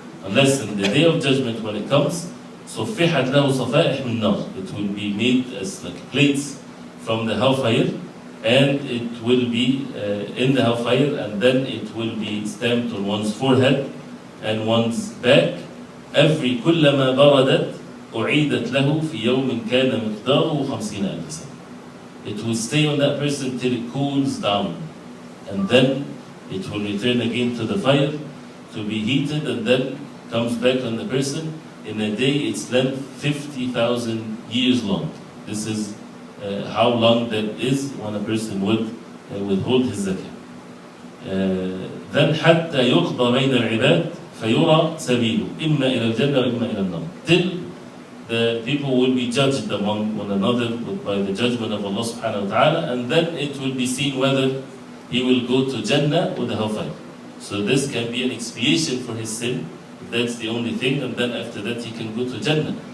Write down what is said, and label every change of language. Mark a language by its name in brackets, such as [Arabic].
[English] Unless in the day of judgment when it comes, [Arabic] صُفِّحَتْ لَهُ صَفَائِحْ مِنْ نَارٍ. [English] It will be made as like plates from the hellfire, and it will be in the hellfire, and then it will be stamped on one's forehead and one's back. Every [Arabic] كُلَّمَا بَرَدَتْ أُعِيدَتْ لَهُ فِي يَوْمٍ كَانَ مِقْدَارُهُ 50,000 سَنَةً. [English] It will stay on that person till it cools down, and then it will return again to the fire to be heated, and then comes back on the person in a day its length 50,000 years long. This is how long that is when a person would withhold his zakah. Then [Arabic] حتى يقضى بين العباد فيرى سبيله إما إلى الجنة وإما إلى النار. [English] Till the people will be judged among one another by the judgment of Allah subhanahu wa ta'ala, and then it will be seen whether he will go to Jannah or the hellfire. So this can be an expiation for his sin, if that's the only thing, and then after that he can go to Jannah.